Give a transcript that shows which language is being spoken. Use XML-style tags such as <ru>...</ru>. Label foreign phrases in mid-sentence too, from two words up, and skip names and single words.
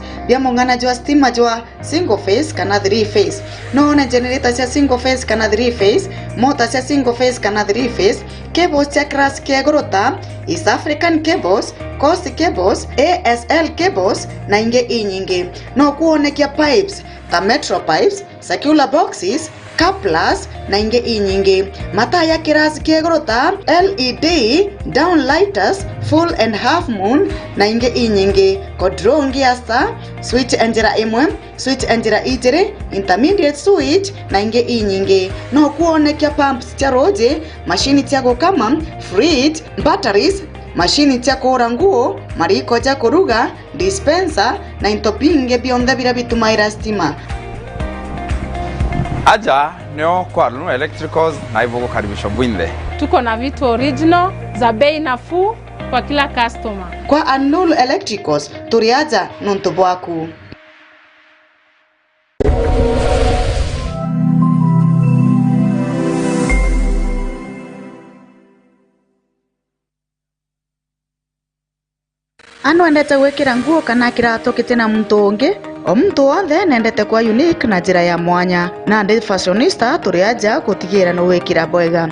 <mer>Bya mungana jwa stima jwa</mer> <en>single phase</en> <mer>kana</mer> <en>3 phase.</en> <mer>Noona generator cia</mer> <en>single phase</en> <mer>kana</mer> <en>3 phase,</en> <mer>motor cia</mer> <en>single phase</en> <mer>kana</mer> <en>3 phase,</en> <mer>cables cia class kia grota, East African cables, Coast cables, ASL cables na inge inyingi. No kuonekia pipes, ta</mer> <en>metro pipes, circular boxes,</en> <mer>couplers na inge inyingi. Mata ya kirasi kiegrota LED, downlighters,</mer> <en>full and half moon</en> <mer>na inge inyingi. Kodrongi asta, switch enjira imwe, switch enjira ijiri,</mer> <en>intermediate switch</en> <mer>na inge inyingi. No kuonekia pumps cia roje, machine cia gukama, fridge, batteries, machine cia kura nguo, mariko cia kuruga, dispenser na intopinge bionde bira bitumaira stima. Aja neo kwa Nulu Electricals na ibugo karibisho bwinde.</mer> <sw>Tuko na vitu original za bei nafuu kwa kila customer.</sw> <mer>Kwa Nulu Electricals turiaja nuntu bwaku. Ano endete gwikira nguo kana kirato kitena muntu ungi o muntu wothe nendete kwa unique na njira ya mwanya na ndi fashionista turiaja gutigira no wikira bwega</mer>